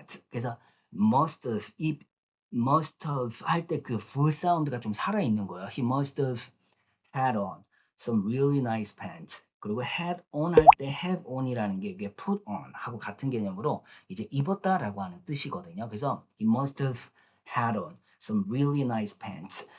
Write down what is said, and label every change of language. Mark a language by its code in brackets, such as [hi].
[ko] 그래서 이 must have 할 때 그 V 사운드가 좀 살아있는 거예요. [en] He must have had on some really nice pants. [ko] 그리고 had on 할 때 have on이라는 게 이게 put on 하고 같은 개념으로 이제 입었다라고 하는 뜻이거든요. [en] 그래서 he must have had on some really nice pants.